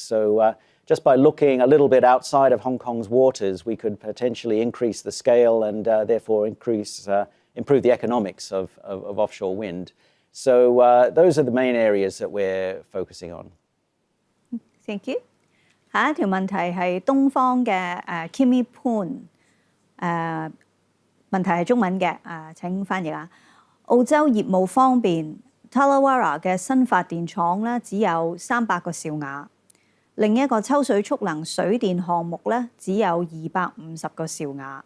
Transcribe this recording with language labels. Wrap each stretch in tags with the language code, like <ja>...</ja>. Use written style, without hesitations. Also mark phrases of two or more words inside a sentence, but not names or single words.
<en>So just by looking a little bit outside of Hong Kong's waters, we could potentially increase the scale and therefore improve the economics of offshore wind. So those are the main areas that we're focusing on. Thank you.</en> <yue>下一條問題係東方嘅Kimmy Poon 問題係中文嘅請翻譯啊。澳洲業務方面 ，Tallawarra 嘅新發電廠咧只有300個兆瓦，另一個抽水蓄能水電項目咧只有250個兆瓦。</yue>